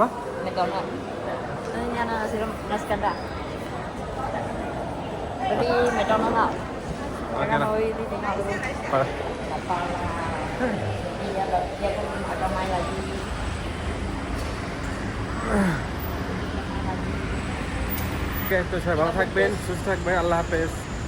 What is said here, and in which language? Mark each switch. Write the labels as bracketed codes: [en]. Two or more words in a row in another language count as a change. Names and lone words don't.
[ms] McDonald. Ini nasi kandar. Beli McDonald lah. Oke Jangan lah. mau ini tengok dulu. Apa? Apa lah. Dia pun agak main lagi. Oke, [bn] তো সবাই ভালো থাকবেন, সুস্থ থাকবেন, আল্লাহ হাফেজ।